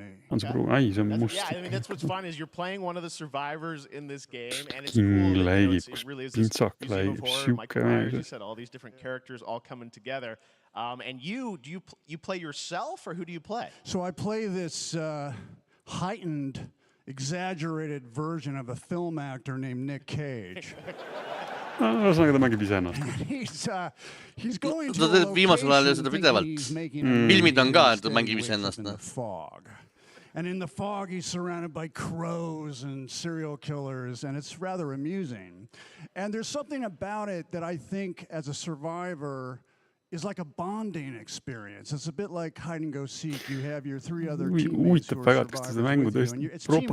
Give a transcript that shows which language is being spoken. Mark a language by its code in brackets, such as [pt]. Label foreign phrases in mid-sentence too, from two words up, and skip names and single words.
[en] Yeah, I mean, that's what's fun is you're playing one of the survivors in this game, and it's cool that, it really is this museum of horror. Michael Myers, you said all these different characters all coming together. And you play yourself, or who do you play? So I play this heightened, exaggerated version of a film actor named Nick Cage. [et] Ühesõnaga ta mängib ise ennast. [en] He's going to [et] ta teeb viimasel ajal seda pidevalt. Filmid on ka, et ta mängib ise ennast. [en] And in the fog he's surrounded by crows and serial killers, and it's rather amusing. And there's something about it that I think as a survivor is like a bonding experience. It's a bit like hide and go seek. You have your three other teammates who are survivors with you, and it's teamwork.